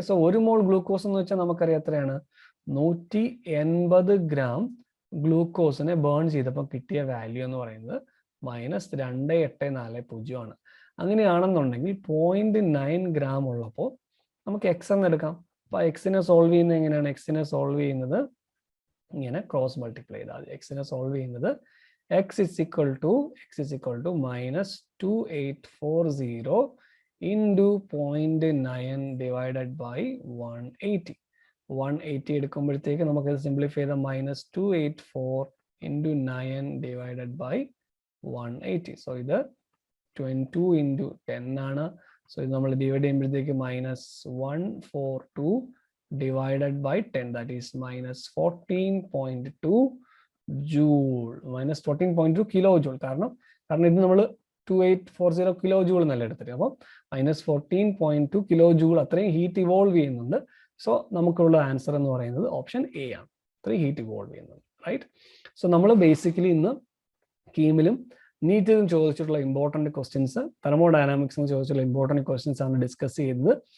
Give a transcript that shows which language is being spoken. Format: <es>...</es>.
<ml>So ഒരു മോൾ glucose എന്ന് വെച്ചാൽ നമുക്കറിയാം എത്രയാണ്? 180 ഗ്രാം ഗ്ലൂക്കോസിനെ ബേൺ ചെയ്തപ്പോൾ കിട്ടിയ വാല്യൂ എന്ന് പറയുന്നത് -2840 ആണ്. അങ്ങനെയാണെന്നുണ്ടെങ്കിൽ 0.9 ഗ്രാം ഉള്ളപ്പോൾ നമുക്ക് എക്സ് എന്ന് എടുക്കാം. അപ്പൊ എക്സിനെ സോൾവ് ചെയ്യുന്നത് എങ്ങനെയാണ്? എക്സിനെ സോൾവ് ചെയ്യുന്നത് ഇങ്ങനെ ക്രോസ് മൾട്ടിപ്ലൈ ചെയ്താൽ മതി. എക്സിനെ സോൾവ് ചെയ്യുന്നത്</ml> <en>x is equal to -2840 into 0.9 divided by 180.</en> <ml>180 എടുക്കുമ്പോഴത്തേക്ക് നമുക്ക് സിംപ്ലിഫൈ ചെയ്ത</ml> <en>-284 into 9 divided by 180.</en> <ml>സോ ഇത് 22 into 10 ആണ്. സോ ഇത് നമ്മൾ ഡിവൈഡ് ചെയ്യുമ്പോഴത്തേക്ക്</ml> <en>-142 divided by 10, that is -14.2 joule, -14.2 kilojoule.</en> <ml>കാരണം ഇത് നമ്മൾ 2840 kilojoule എന്നല്ല എടുത്തിട്ട്, അപ്പോൾ -14.2 kilojoule അത്രയും ഹീറ്റ് ഇവോൾവ് ചെയ്യുന്നുണ്ട്. സോ നമുക്കുള്ള ആൻസർ എന്ന് പറയുന്നത് ഓപ്ഷൻ എ ആണ്. അത്രയും ഹീറ്റ് ഇവോൾവ് ചെയ്യുന്നുണ്ട്. റൈറ്റ്. സോ നമ്മൾ ബേസിക്കലി ഇന്ന് കീമിലും നീറ്റിലും ചോദിച്ചിട്ടുള്ള ഇമ്പോർട്ടൻറ്റ് ക്വസ്റ്റ്യൻസ്, തെർമോഡൈനാമിക്സിന് ചോദിച്ചിട്ടുള്ള ഇമ്പോർട്ടൻറ്റ് ക്വസ്റ്റ്യൻസ് ആണ് ഡിസ്കസ് ചെയ്തത്.</ml>